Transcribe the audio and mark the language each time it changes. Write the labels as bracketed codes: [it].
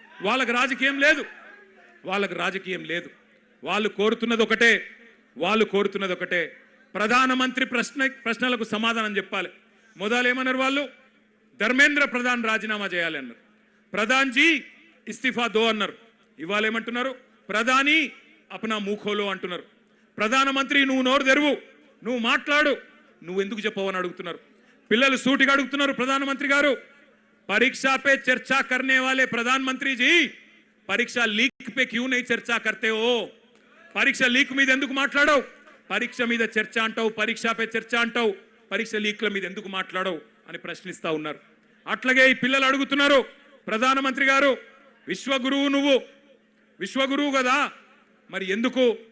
[te] వాళ్ళకి రాజకీయం లేదు, వాళ్ళు కోరుతున్నది ఒకటే, ప్రధానమంత్రి ప్రశ్నలకు సమాధానం చెప్పాలి. మొదలు ఏమన్నారు వాళ్ళు? ధర్మేంద్ర ప్రధాన్ రాజీనామా చేయాలి అన్నారు. [hi] ప్రధాన్ జీ ఇస్తిఫా దో [te] అన్నారు. ఇవాళ ఏమంటున్నారు? ప్రధాని [hi] అప్నా మూఖోలో [te] అంటున్నారు. ప్రధానమంత్రి నువ్వు నోరు తెరువు, నువ్వు మాట్లాడు, నువ్వు ఎందుకు చెప్పవని అడుగుతున్నారు. పిల్లలు సూటిగా అడుగుతున్నారు, ప్రధానమంత్రి గారు [hi] परीक्षा पे चर्चा करने वाले प्रधानमंत्री जी परीक्षा लीक पे क्यों नहीं चर्चा करते हो? परीक्षा लीक [te] మీద ఎందుకు మాట్లాడవు? పరీక్ష మీద చర్చ అంటావు, పరీక్షపై చర్చ అంటావు, పరీక్ష లీక్ల మీద ఎందుకు మాట్లాడవు అని ప్రశ్నిస్తా ఉన్నారు. అట్లాగే ఈ పిల్లలు అడుగుతున్నారు, ప్రధానమంత్రి గారు విశ్వగురువు, నువ్వు విశ్వగురువు కదా, మరి ఎందుకు